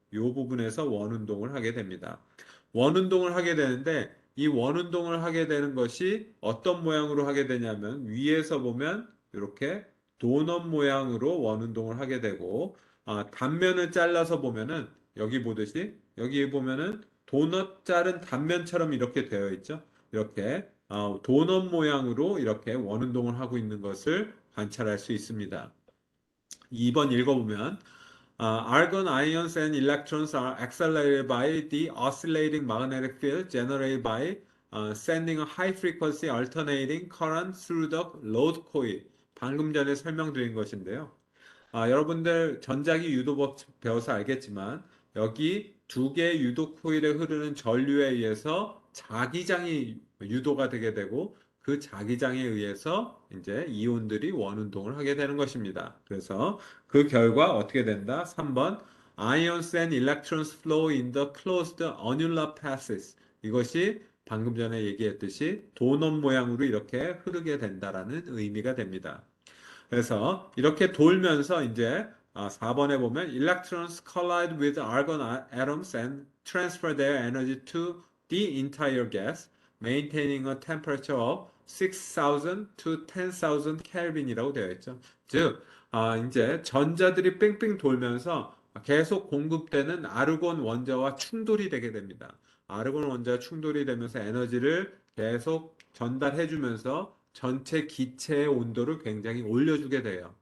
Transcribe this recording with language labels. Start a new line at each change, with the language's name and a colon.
Korean: 이 부분에서 원운동을 하게 됩니다. 원운동을 하게 되는데 이 원운동을 하게 되는 것이 어떤 모양으로 하게 되냐면 위에서 보면 이렇게 도넛 모양으로 원운동을 하게 되고 단면을 잘라서 보면은 여기 보듯이 여기 보면은 도넛 자른 단면처럼 이렇게 되어 있죠. 이렇게 도넛 모양으로 이렇게 원운동을 하고 있는 것을 관찰할 수 있습니다. 2번 읽어보면
English: argon ions and electrons are accelerated by the oscillating magnetic field generated by sending a high frequency alternating current through the load coil.
Korean: 방금 전에 설명드린 것인데요. 여러분들 전자기 유도법 배워서 알겠지만 여기 두 개의 유도 코일에 흐르는 전류에 의해서 자기장이 유도가 되게 되고 그 자기장에 의해서 이제 이온들이 원운동을 하게 되는 것입니다. 그래서 그 결과 어떻게 된다? 3번
English: Ions and electrons flow in the closed annular passes.
Korean: 이것이 방금 전에 얘기했듯이 도넛 모양으로 이렇게 흐르게 된다라는 의미가 됩니다. 그래서 이렇게 돌면서 이제 4번에 보면
English: electrons collide with argon atoms and transfer their energy to the entire gas, maintaining a temperature of 6,000 to 10,000
Korean: 켈빈이라고 되어 있죠. 즉, 이제 전자들이 뺑뺑 돌면서 계속 공급되는 아르곤 원자와 충돌이 되게 됩니다. 아르곤 원자와 충돌이 되면서 에너지를 계속 전달해주면서 전체 기체의 온도를 굉장히 올려주게 돼요.